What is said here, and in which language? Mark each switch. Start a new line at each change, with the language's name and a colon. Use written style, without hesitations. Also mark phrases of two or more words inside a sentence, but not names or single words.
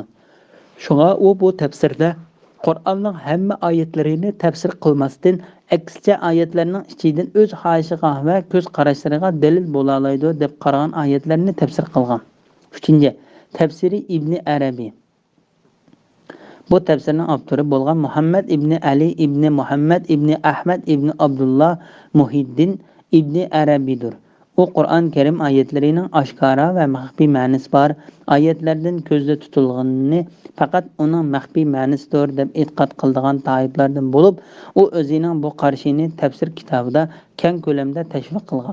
Uzbek: Shunga u bu tafsirda Qur'onning hamma oyatlarini tafsir qilmasdan, aksicha oyatlarning ichidan o'z xohishiga va ko'z qarashlariga dalil bo'la oladi deb qaragan oyatlarni tafsir qilgan. 3. Tafsiri Ibn Arabiy. Bu tafsirning avtori bo'lgan Muhammad ibn Ali ibn Muhammad ibn Ahmad ibn Abdullah Muhiddin ibn Arabiydir. U Qur'on Karim oyatlarining oshkora va maxfiy ma'nosi bor oyatlardan ko'zda tutilganini faqat uning maxfiy ma'nosidir deb e'tiqod qiladigan toiflardan bo'lib, u o'zining bu qarashini tafsir kitobida keng ko'lamda tashviq qilgan.